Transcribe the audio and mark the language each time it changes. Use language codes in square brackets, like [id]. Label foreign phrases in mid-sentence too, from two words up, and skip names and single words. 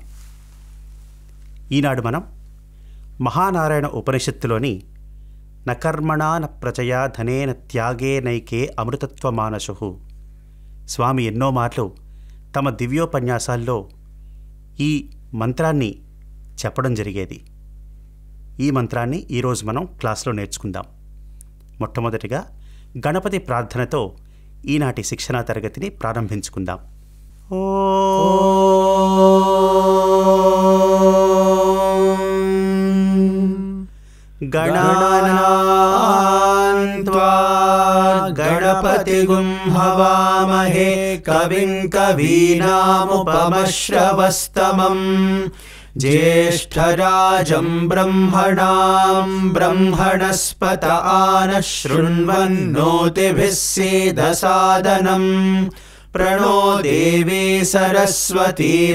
[te] ఈనాడు మనం మహానారాయణ ఉపనిషత్తులోని [sa] నకర్మణా న ప్రజయా ధనేన త్యాగేనైకే అమృతత్వమానశు [te] స్వామి ఎన్నో మార్లు తమ దివ్యోపన్యాసాల్లో ఈ మంత్రాన్ని చెప్పడం జరిగేది. ఈ మంత్రాన్ని ఈరోజు మనం క్లాస్లో నేర్చుకుందాం. మొట్టమొదటిగా గణపతి ప్రార్థనతో ఈనాటి శిక్షణా తరగతిని ప్రారంభించుకుందాం. [sa] गणानान्त्वा गणपतिगुं हवामहे कविं कवीनामुपमश्रवस्तमम् ज्येष्ठराजं ब्रह्मणां ब्रह्मणस्पत आनः शृण्वन्नोतिभिः सीदसादनम् प्रणो देवी सरस्वती